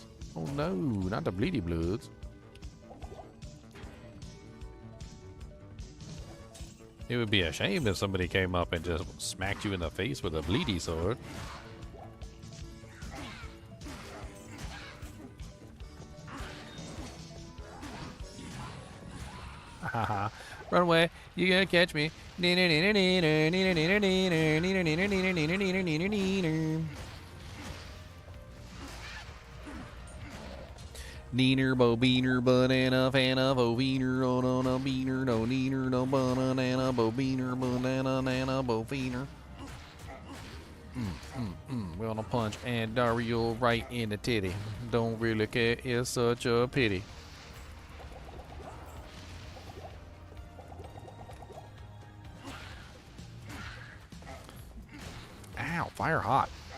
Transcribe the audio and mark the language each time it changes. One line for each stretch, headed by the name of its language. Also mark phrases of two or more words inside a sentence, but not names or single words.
English: Oh no, not the bleedy bloods. It would be a shame if somebody came up and just smacked you in the face with a bleedy sword. Haha. Run away. You gotta catch me. Neener, bo, beaner, banana, fan of a wiener, oh no, no, beaner, no, neener, no, banana, bo, beaner, banana, nana, bo, wiener. We're gonna punch and Dario right in the titty. Don't really care, it's such a pity. Ow, fire hot.